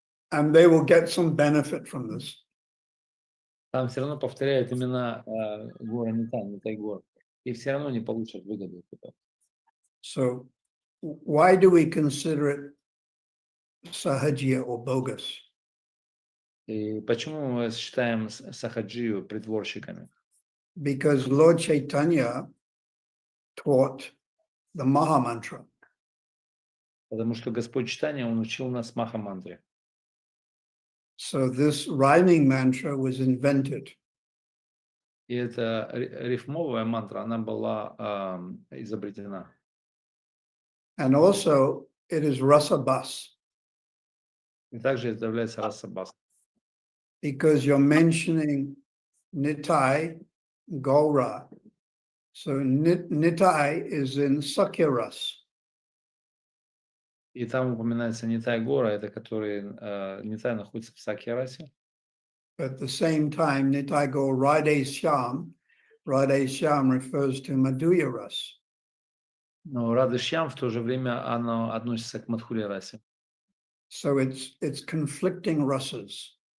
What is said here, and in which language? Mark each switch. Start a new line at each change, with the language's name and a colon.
English: And they will get some benefit from this.
Russian: там все равно повторяют имена гора Нитай Гор. И все равно не получат выгоду от этого.
English: So why do we consider it sahajya or bogus?
Russian: И почему мы считаем Сахаджию притворщиками?
English: Because Lord Chaitanya taught the Maha Mantra.
Russian: Потому что Господь Читания, Он учил нас Маха-мантре.
English: So this rhyming mantra was invented.
Russian: И эта рифмовая мантра, она была изобретена.
English: And also it is rasabas.
Russian: И также это является расабас.
English: Because you're mentioning Nitai Gaura. So Nitai is in Sakyaras.
Russian: И там упоминается Нитай Гора, это который Нитай находится в Сакьярасе.
English: At the same time, Nitai Gaur Radhe Shyam refers to Madhurya Ras.
Russian: Но Радышьям в то же время оно относится к Мадхурья расе.
English: So it's conflicting rasas.